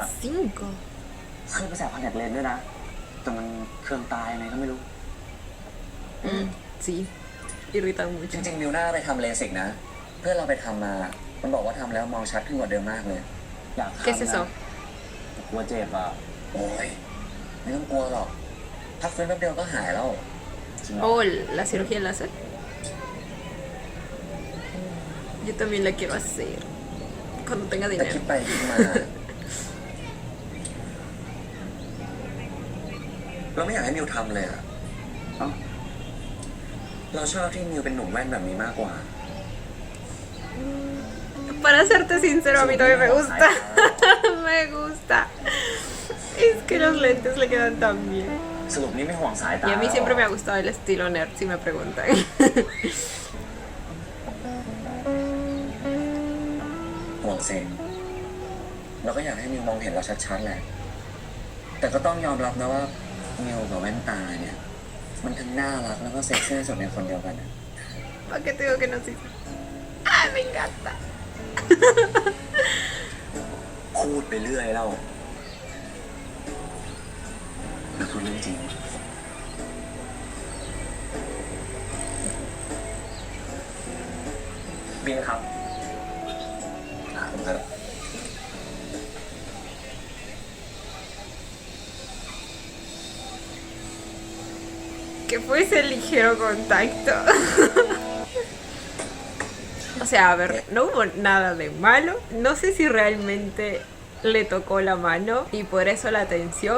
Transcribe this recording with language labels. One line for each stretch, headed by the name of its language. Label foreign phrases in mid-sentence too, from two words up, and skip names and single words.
Spanish: Cinco.
Thai: เคยไปใส่คอนแทคเลนส์ด้วยนะ แต่มันเครื่องตายยังไงก็ไม่รู้
Spanish: Sí, irrita
Thai: จ
Spanish: mucho.
Thai: ริงๆมิวน่าไปทำเลสิกนะ เพื่อนเราไปทำมา มันบอกว่าทำแล้วมองชัดขึ้นกว่าเดิมมากเลย อยากทำนะ
Spanish: ¿Qué es eso?
Thai: กลัวเจ็บอ่ะ โอ้ย ไม่ต้องกลัวหรอก พักฟื้นแป๊บเดียวก็หายแล้วจริงเหรอ
Spanish: Oh, la cirugía láser. Yo también la quiero hacer. Cuando tenga
Thai: แต่
Spanish: dinero.
Thai: คิดไปคิดมา เราไม่อยากให้มิวทำเลยอ่ะเอ้าเราชอบที่มิวเป็นหนุ่มแว่นแบบนี้มากกว่า
Spanish: Para serte sincero, a mí también me gusta. Me gusta. Es que los lentes le quedan tan bien.
Thai: สรุปนี่ไม่ห่วงสายตา
Spanish: Y a mí siempre me ha gustado el estilo nerd, si me preguntan.
Thai: ห่วงเซนเราก็อยากให้มิวมองเห็นเราชัดๆแหละ แต่ก็ต้องยอมรับนะว่ามิวกับแว่นตาเนี่ย มันทั้งน่ารักแล้วก็เซ็กซี่สุดในคนเดียวกันนะ
Spanish: ¿Para qué te digo que no sí? ¡Ay, me encanta!
Thai: พูดไปเรื่อยแล้วแต่พูดเรื่องจริงบินครับผมจะ
Spanish: Que fue ese ligero contacto. O sea, a ver, no hubo nada de malo. No sé si realmente le tocó la mano y por eso la tensión.